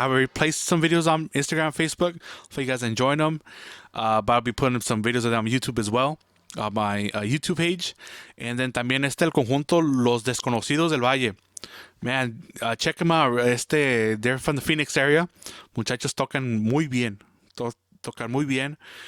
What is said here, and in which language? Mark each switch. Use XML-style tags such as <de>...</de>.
<en>I have already placed some videos on Instagram, Facebook. Hopefully you guys are enjoying them. But I'll be putting some videos of them on YouTube as well, on my YouTube page. And then</en> <es>también el conjunto Los Desconocidos del Valle.</es> <en>Man, check them out. They're from the Phoenix area.</en> <es>Muchachos tocan muy bien. Tocan muy bien.</es>